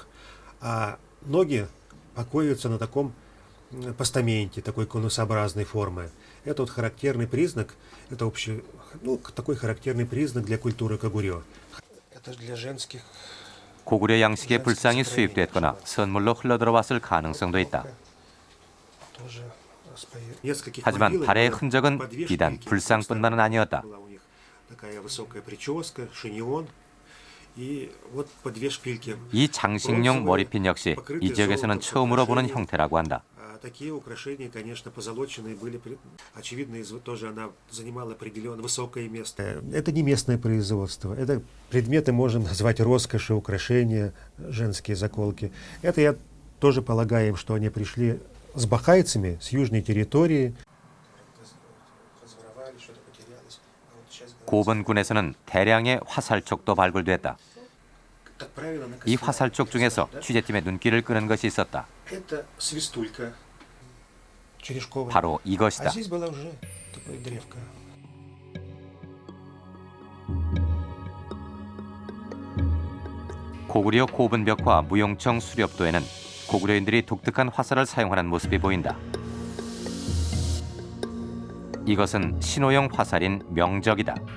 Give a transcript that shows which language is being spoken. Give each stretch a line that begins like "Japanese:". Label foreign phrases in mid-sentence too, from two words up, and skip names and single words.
Russian: А ноги покоятся на таком постаменте, такой конусообразной формы. Это вот характерный признак, это общий, такой характерный признак для культуры Кугурьё. Это для женских.
Korean: 고구려 양식의 불상이 수입됐거나 선물로 흘러들어왔을 가능성도 있다. 하지만 발해의 흔적은 비단 불상뿐만은 아니었다. 이 장식용 머리핀 역시 이 지역에서는 처음으로 보는 형태라고 한다.
Russian: Такие украшения, конечно, позолоченные были, очевидно, тоже она занимала определенно высокое место. Это не местное производство. Это предметы, можем назвать роскоши, украшения, женские заколки. Это я тоже полагаю, что они пришли с бахайцами, с южной территории.
Korean: 고분군에서는 대량의 화살촉도 발굴됐다. 이 화살촉 중에서 취재팀의 눈길을 끄는 것이 있었다.
Russian: Это свистулька черешковая.
Korean: 바로
Russian: А
Korean: 이것이다.
Russian: здесь была уже такая древка.
Korean: 고구려 고분벽화 무용청 수렵도에는 고구려인들이 독특한 화살을 사용하는 모습이 보인다. 이것은 신호용 화살인 명적이다.